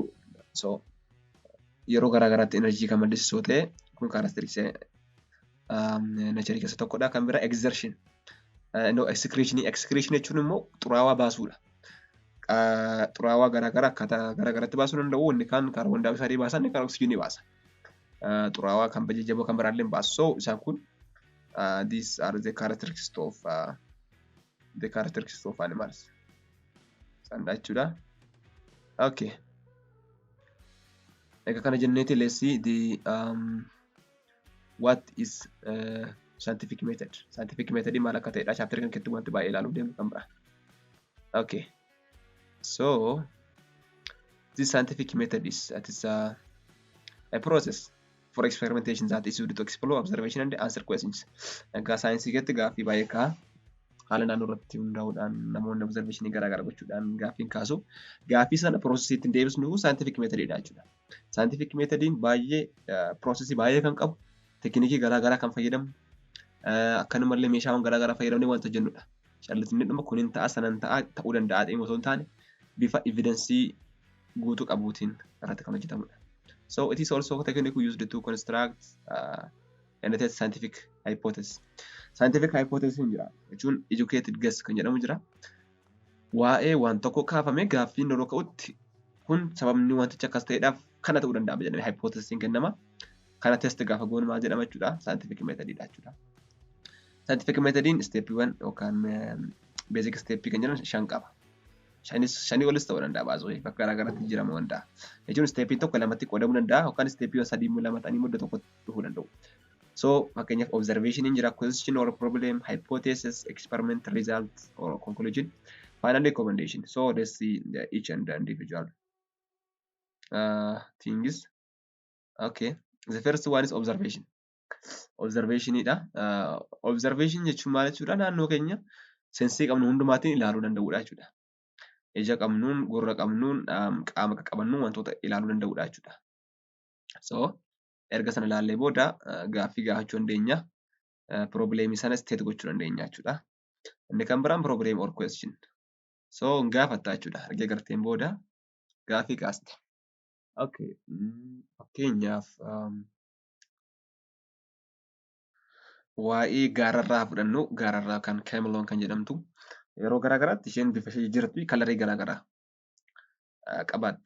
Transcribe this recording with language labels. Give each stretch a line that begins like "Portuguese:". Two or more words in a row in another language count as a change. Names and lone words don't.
Oromo: So yeroo garaagaraatti enerjii kan maddisiisuu ta'e kun kaaraakteristiksii nacharii keessa tokkodha. Kan bira exertion. Excretion jechuun immoo xuraawaa baasuudha. Xuraawaa garaagaraa akkaataa garaagaraatti baasuu danda'u. Inni kaan kaarboon daayoksayidii baasa, inni kaan oksijiinii baasa. Xuraawaa kan jajjaboo kan biraallee baasa.
English: So
Oromo: isaan kun
English: these are the characteristics of animals.
Oromo: Sanda jechuudha.
English: Okay.
Oromo: Egaa kana jenneeti
English: let's see the what is scientific method. Scientific method
Oromo: maal akka ta'edha chapter kan keessatti wanti baay'ee ilaaluu deemnu kan biraa.
English: Okay. So this scientific method is a process for experimentation that is used to explore observation and answer questions.
Oromo: Egaa saayinsii keessatti gaaffii baay'ee ka'a. Haala naannoo irratti hundaa'uudhaan namoonni observationii garaagaraa gochuudhaan gaaffiin kaasu. Gaaffii sana piroosesiitti deebisnu
English: scientific methodidha
Oromo: jechuudha.
English: Scientific methodiin
Oromo: baay'ee piroosesii baay'ee kan qabu, teekiniikii garaagaraa kan fayyadamu, akkanumallee meeshaawwan garaagaraa fayyadamnee wanta hojjennudha. Callisni dhuma kunin ta'a sanan ta'a ta'uu danda'a ta'ee osoo hin taane bifa evidensii guutuu qabuutiin irratti kan hojjetamudha.
English: So it is also a technique used to construct and test scientific hypothesis. Scientific hypothesis
Oromo: jira jechuun
English: educated guess
Oromo: kan jedhamu jira. Waa'ee waan tokko kaafame gaaffiin yeroo ka'utti kun sababni wanticha akkas ta'eedhaaf kana ta'uu danda'a jedhamee hypothesiin kennama. Kana test gaafa goonu maal jedhama jechuudha.
English: Scientific methodidha
Oromo: jechuudha.
English: Scientific methodin
Oromo: steppiiwwan yookaan basic steppii kan jedhaman 5 qaba. Shanii olis ta'uu danda'a baasoo bakka garaagaraatti jijjiiramuu danda'a. Jechuun steppiin tokko lamatti qoodamuu danda'a yookaan steppiiwwan 3 lama ta'anii mudda tokko dhufuu danda'u. So, fakkeenyaaf observation jira,
English: question or problem, hypothesis, experiment, result or conclusion, final recommendation. So, let's see each and the individual things. Okay, the first one is observation.
Oromo: Observation idha. Observation jechuun maal jechuudha? Naannoo keenya sensii qabnu hundumaatiin ilaaluu danda'uudha jechuudha. Ija qabnuun, gurra qabnuun, qaama qabannuun wantoota ilaaluu danda'uudha jechuudha. So, erga sana ilaallee booda gaaffii gaafachuu dandeenya. Probleemii sana state gochuu dandeenya jechuudha. Inni kan biraan
English: problem or question.
Oromo: So gaafatta jechuudha. Erga garteen booda gaaffii kaasta. Okay. Fakkeenyaaf waa'ee gaararraa fudhannu gaararraa kan Cameloon kan jedhamtu yeroo garaagaraatti isheen bifa ishee jijjiirratti kalarii garaagaraa qabaatti.